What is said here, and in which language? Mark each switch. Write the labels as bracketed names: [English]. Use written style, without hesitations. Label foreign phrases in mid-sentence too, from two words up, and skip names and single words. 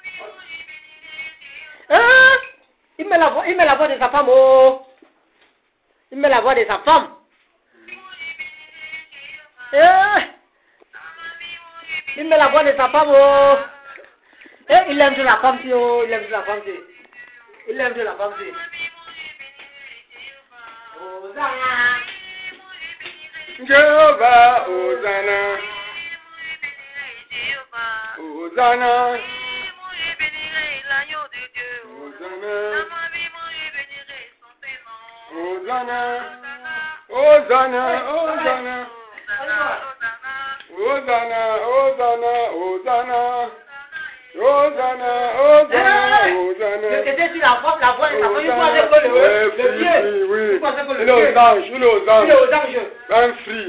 [French] Il met la voix de sa femme. Oh. Il met la voix de sa femme. Il met la voix de sa femme. Oh. Il aime la femme. Oh. Il aime la femme. Il aime la femme. Hosanna. Jéhovah, Hosanna. Hosanna. Hosanna, Hosanna. Hosanna, Hosanna, Hosanna. Hosanna, Hosanna. C'était sur la voie, il croisait que le pied. Oui. Il croisait que le Il est pied. aux anges, il est aux Il est anges. aux anges. Un free.